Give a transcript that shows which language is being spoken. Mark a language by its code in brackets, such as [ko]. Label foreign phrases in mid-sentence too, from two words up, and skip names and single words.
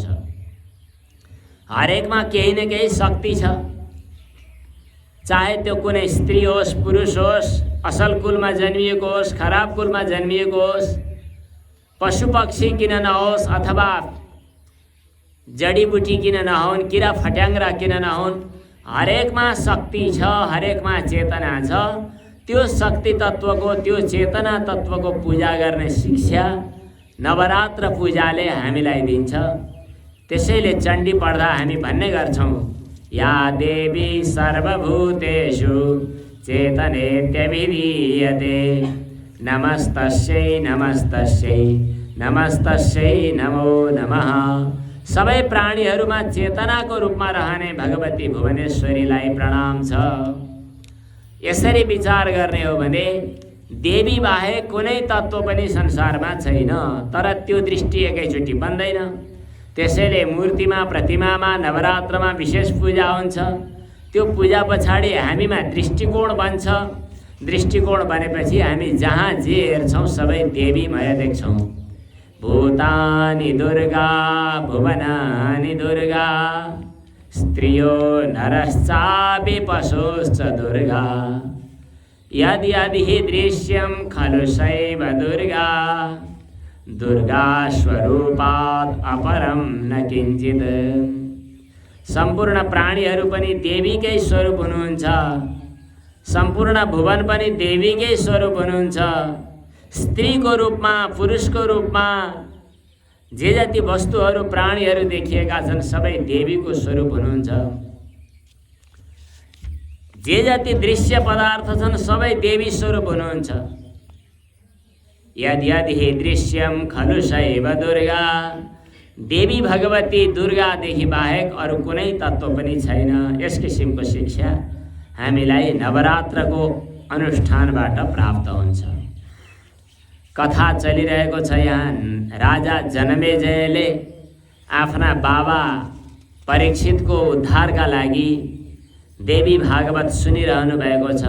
[ne] हरेकमा केही न केही शक्ति छ, चाहे त्यो कुनै स्त्री होस्, पुरुष होस्, असल कुलमा जन्मिएको होस्, खराब कुलमा जन्मिएको होस्, पशु पक्षी किन नहोस् अथवा जडीबुटी किन नहुन्, किरा फट्याङ्ग्रा किन नहुन्, हरेकमा शक्ति छ, हरेकमा चेतना छ। त्यो शक्ति तत्त्वको, त्यो चेतना तत्त्वको पूजा गर्ने शिक्षा नवरात्र पूजाले हामीलाई दिन्छ। त्यसैले चण्डी पढ्दा हामी भन्ने गर्छौँ, [sa] या देवी सर्वभूतेषु चेतनेत्यभिधीयते, नमस्तस्यै नमस्तस्यै नमस्तस्यै नमो नमः। [ne] सबै प्राणीहरूमा चेतनाको रूपमा रहने भगवती भुवनेश्वरीलाई प्रणाम छ। यसरी विचार गर्ने हो भने देवी बाहेक कुनै तत्त्व पनि संसारमा छैन, तर त्यो दृष्टि एकैचोटि बन्दैन। त्यसैले मूर्तिमा, प्रतिमामा, नवरात्रमा विशेष पूजा हुन्छ। त्यो पूजा पछाडि हामीमा दृष्टिकोण बन्छ। दृष्टिकोण बनेपछि हामी जहाँ जे हेर्छौँ सबै देवीमय देख्छौँ। [sa] भूतानि दुर्गा भुवनानि दुर्गा, स्त्रियो नरश्चापि पशुश्च दुर्गा, यदि यदि हि दृश्यं खलु सैव दुर्गा, दुर्गा स्वरूपात् अपरं न किञ्चित्। [ne] सम्पूर्ण प्राणीहरू पनि देवीकै स्वरूप हुनुहुन्छ। सम्पूर्ण भुवन पनि देवीकै स्वरूप हुनुहुन्छ। स्त्रीको रूपमा, पुरुषको रूपमा जे जति वस्तुहरू, प्राणीहरू देखिएका छन् सबै देवीको स्वरूप हुनुहुन्छ। जे जति दृश्य पदार्थ छन् सबै देवी स्वरूप हुनुहुन्छ। [sa] यद्यदि हि दृश्यम खलु सैव दुर्गा, [ne] देवी भगवती दुर्गादेखि बाहेक अरू कुनै तत्त्व पनि छैन। यस किसिमको शिक्षा हामीलाई नवरात्रको अनुष्ठानबाट प्राप्त हुन्छ। कथा चलिरहेको छ यहाँ। राजा जनमेजयले आफ्ना बाबा परीक्षितको उद्धारका लागि देवी भागवत सुनिरहनु भएको छ।